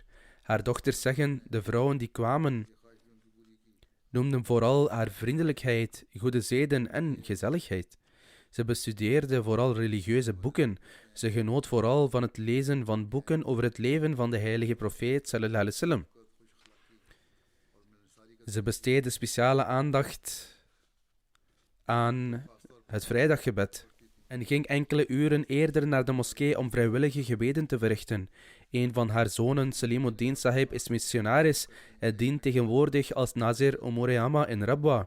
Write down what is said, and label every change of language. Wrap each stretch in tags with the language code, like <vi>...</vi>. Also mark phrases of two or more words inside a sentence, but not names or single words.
<nl>Haar dochters zeggen, de vrouwen die kwamen, noemden vooral haar vriendelijkheid, goede zeden en gezelligheid. Ze bestudeerde vooral religieuze boeken. Ze genoot vooral van het lezen van boeken over het leven van de heilige profeet</nl> <ar>صلى الله عليه وسلم.</ar> <nl>Ze besteedde speciale aandacht aan het vrijdaggebed en ging enkele uren eerder naar de moskee om vrijwillige gebeden te verrichten. Een van haar zonen, Salimuddin Sahib, is missionaris en dient tegenwoordig als Nazir Umureyama in Rabwa.</nl>